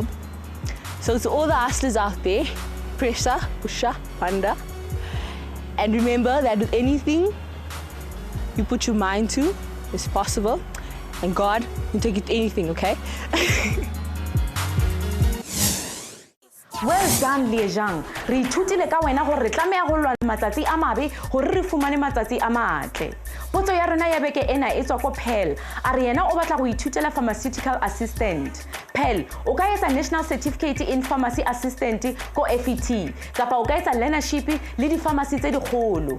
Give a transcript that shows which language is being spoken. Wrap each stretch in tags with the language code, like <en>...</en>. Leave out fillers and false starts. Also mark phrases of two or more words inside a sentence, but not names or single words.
<en>So to all the hustlers out there, pressure, pusha, panda, and remember that with anything you put your mind to, it's possible, and God can take it to anything, okay? Well done, Liejang.</en> <st>Re ithutile ka wena gore re tlameha go lwana matsatsi a mabe gore re fumane matsatsi a matle. Potso ya rona ya beke ena e tswa ko Pearl. A re yena o batla go ithutela</st> <en>pharmaceutical assistant.</en> <st>Pearl, o ka etsa</st> <en>National Certificate in Pharmacy Assistant</en> <st>ko FET, kapa o ka etsa learnership le di-pharmacy tse dikgolo.</st>